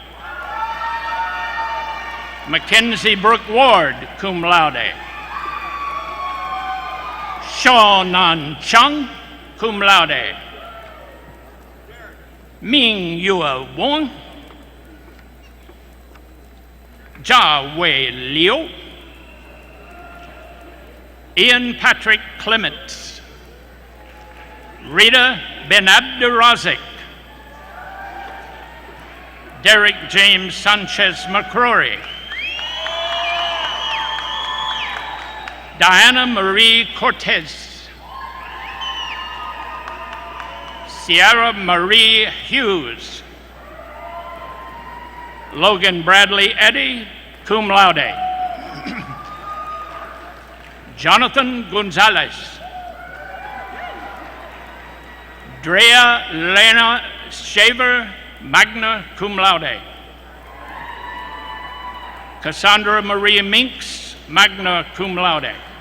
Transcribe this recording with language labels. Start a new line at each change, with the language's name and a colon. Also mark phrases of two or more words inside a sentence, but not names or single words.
English: Mackenzie Brooke Ward,
Latin: cum laude.
English: Shaonan Chung,
Latin: cum laude.
English: Ming Yua Wong, Jia Wei Liu, Ian Patrick Clements, Rita Ben Abdurazik, Derek James Sanchez McCrory, Diana Marie Cortez, Sierra Marie Hughes, Logan Bradley Eddy,
Latin: cum laude.
English: Jonathan Gonzalez, Drea Lena Shaver,
Latin: magna cum laude.
English: Cassandra Maria Minks,
Latin: magna cum laude.